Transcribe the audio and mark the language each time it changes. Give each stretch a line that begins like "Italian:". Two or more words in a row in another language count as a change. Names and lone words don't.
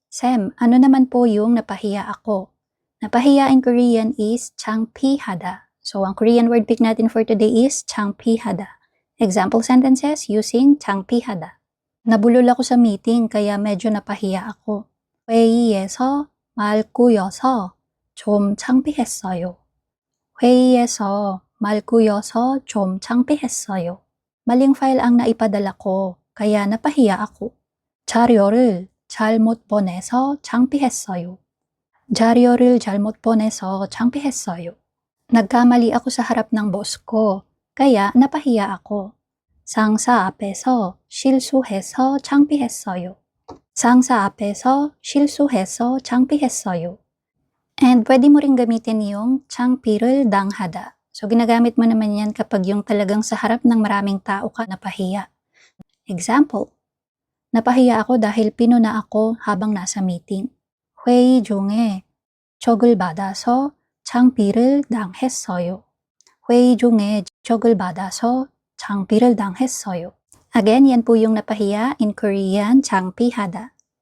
Filipino: Sam, ano naman po yung napahiya ako?
English: Napahiya in Korean is 창피하다. So, ang Korean word pick natin for today is 창피하다. Example sentences using 창피하다.
Filipino: Nabulol ako sa meeting kaya medyo napahiya ako.
Korean: 회의에서 말 꼬여서 좀 창피했어요. 회의에서 말 꼬여서 좀 창피했어요.
Filipino: Maling file ang naipadala ko, kaya napahiya ako.
Korean: 자료를 잘못 보내서 창피했어요. 자료를 잘못 보내서 창피했어요.
Filipino: Nagkamali ako sa harap ng boss ko, kaya napahiya ako.
Korean: 상사 앞에서 실수해서 창피했어요. 상사 앞에서 실수해서 창피했어요.
Filipino: And pwede mo ring gamitin yung
Korean: 창피를 당하다.
Filipino: So, ginagamit mo naman yan kapag yung talagang sa harap ng maraming tao ka napahiya. Example, napahiya ako dahil pinuna ako habang nasa meeting.
Korean: 회의 중에 촉을 받아서 창피를 당했어요. 회의 중에 촉을 받아서 창피를 당했어요.
Filipino: Again, yan po yung napahiya
English: in Korean,
Filipino: 창피하다.